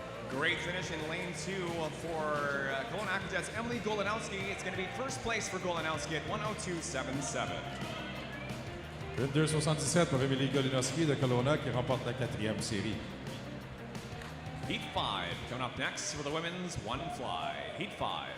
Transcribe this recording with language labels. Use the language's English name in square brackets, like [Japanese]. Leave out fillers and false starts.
[English] Great finish in lane 2 for Kelowna Aquajets' Emily Golanowski. It's going to be first place for Golanowski at 102.77. [French] Une 2,77 pour Emily Golinowski de Kelowna qui remporte la quatrième série. [English] Heat 5 coming up next for the women's one fly. Heat 5.